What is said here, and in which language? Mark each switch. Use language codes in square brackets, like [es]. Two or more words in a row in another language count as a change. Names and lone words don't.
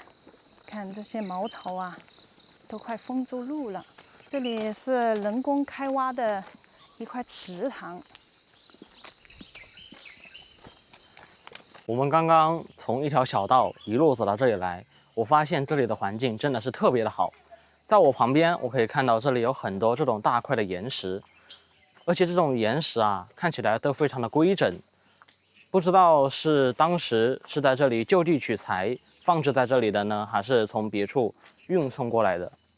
[zh] 看這些茅草啊，都快封住路了。這裡是人工開挖的一塊池塘。我們剛剛從一條小道一路走到這裡來，我發現這裡的環境真的是特別的好。在我旁邊，我可以看到這裡有很多這種大塊的岩石，而且這種岩石啊，看起来都非常的規整。不知道是當时是在這裡就地取材放置在這裡的呢，還是從別處運送過來的。